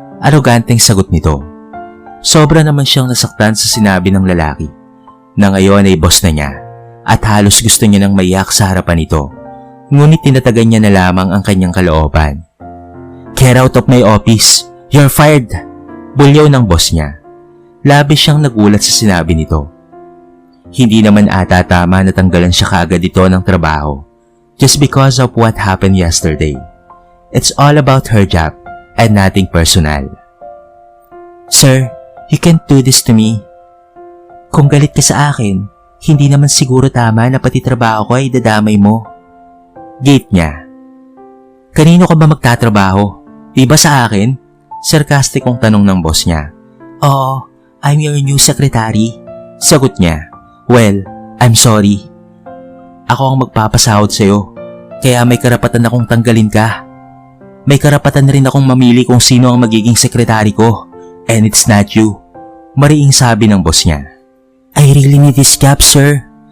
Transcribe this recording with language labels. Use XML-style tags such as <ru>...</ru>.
<tl>Aroganteng sagot nito. Sobra naman siyang nasaktan sa sinabi ng lalaki na ngayon ay boss na niya at halos gusto niya nang maiyak sa harapan nito. Ngunit tinatagan niya na lamang ang kanyang kalooban.</tl> <en>Get out of my office. You're fired.</en> <tl>Bulyaw ng boss niya. Labis siyang nagulat sa sinabi nito. Hindi naman ata tama na tanggalan siya kaagad dito ng trabaho.</tl> <en>Just because of what happened yesterday. It's all about her job and nothing personal. Sir, you can't do this to me.</en> <tl>Kung galit ka sa akin, hindi naman siguro tama na pati trabaho ko ay dadamay mo. Gate niya. Kanino ka ba magtatrabaho? Di ba sa akin? Sarkastikong tanong ng boss niya.</tl> <en>Oo, I'm your new secretary.</en> <tl>Sagot niya.</tl> <en>Well, I'm sorry.</en> <tl>Ako ang magpapasahod sa'yo. Kaya may karapatan akong tanggalin ka. May karapatan rin akong mamili kung sino ang magiging sekretary ko.</tl> <en>And it's not you.</en> <tl>Mariing sabi ng boss niya.</tl> <en>I really need this job, sir.</en>